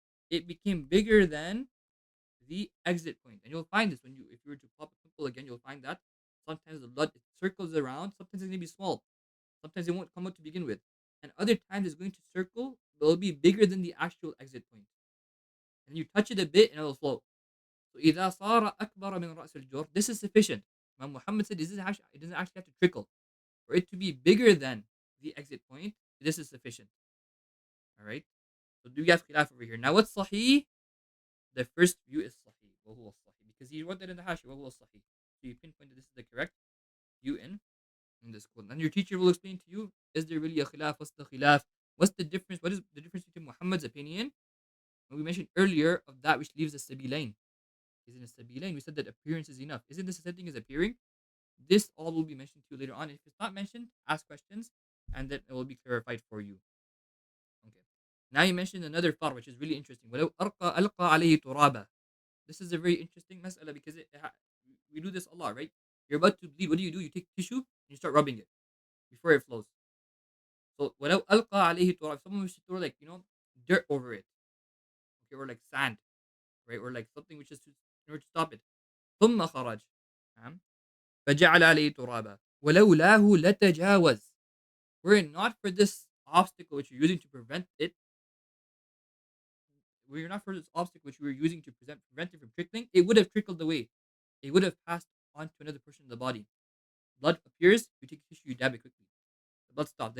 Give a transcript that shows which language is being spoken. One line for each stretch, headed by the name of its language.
English: It became bigger than the exit point. And you'll find this if you were to pop a pimple again, you'll find that sometimes the blood it circles around, sometimes it's gonna be small, sometimes it won't come out to begin with, and other times it's going to circle, but it'll be bigger than the actual exit point. And you touch it a bit and it'll flow. So
Arabic: إذا صار أكبر من رأس الجرح,
English: this is sufficient. Imam Muhammad said it doesn't actually have to trickle. For it to be bigger than the exit point, this is sufficient. Alright? So do we have khilaf over here? Now what's sahih? The first view is sahih.
Arabic: وهو الصحيح.
English: Because he wrote that in the hashi. وهو الصحيح. So you pinpointed this is the correct view in in the school. And your teacher will explain to you, is there really a khilaf? What's the khilaf? What's the difference? What is the difference between Muhammad's opinion, and we mentioned earlier, of that which leaves the sabilain? Isn't a sabilain? We said that appearance is enough. Isn't this the same thing as appearing? This all will be mentioned to you later on. If it's not mentioned, ask questions, and then it will be clarified for you. Okay. Now you mentioned another far, which is really interesting.
Arabic: ولو ألقى عليه ترابا.
English: This is a very interesting mas'ala because we do this a lot, right? You're about to bleed. What do? You take tissue and you start rubbing it before it flows. So
Arabic: ولو ألقى عليه تراب,
English: someone was to throw, like, dirt over it, okay, or like sand, right, or like something which is in order to stop it.
Arabic: ثم خرج. نعم. فجعل عليه ترابا ولولاه لتجاوز.
English: Were it not for this obstacle which you're using to prevent it, were it not for this obstacle which we were using to prevent it from trickling, it would have trickled away. It would have passed on to another portion of the body. Blood appears, you take a tissue, you dab it quickly. The blood stops.